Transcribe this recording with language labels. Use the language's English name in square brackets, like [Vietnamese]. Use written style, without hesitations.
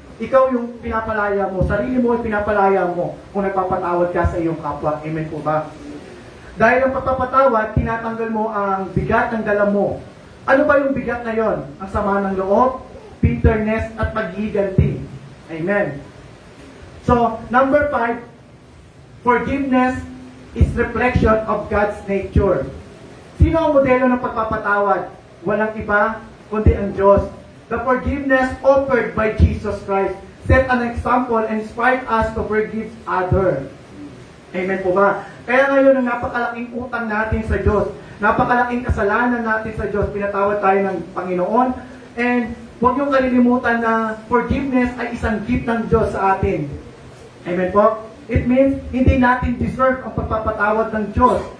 [Filipino] Ikaw yung pinapalaya mo, sarili mo yung pinapalaya mo kung nagpapatawad ka sa iyong kapwa. Amen po ba? Dahil ang pagpapatawad, tinatanggal mo ang bigat ng dala mo. Ano ba yung bigat na yon? Ang sama ng loob, bitterness, at paghiganti. Amen. [English] So, number 5, forgiveness is reflection of God's nature. [Filipino] Sino ang modelo ng pagpapatawad? Walang iba, kundi ang Diyos. [English] The forgiveness offered by Jesus Christ set an example and inspired us to forgive others. [Filipino] Amen po ba? Kaya ngayon, ang napakalaking utang natin sa Diyos, napakalaking kasalanan natin sa Diyos, pinatawad tayo ng Panginoon, and huwag niyong kalilimutan na forgiveness ay isang gift ng Diyos sa atin. Amen po? It means, hindi natin deserve ang pagpapatawad ng Diyos.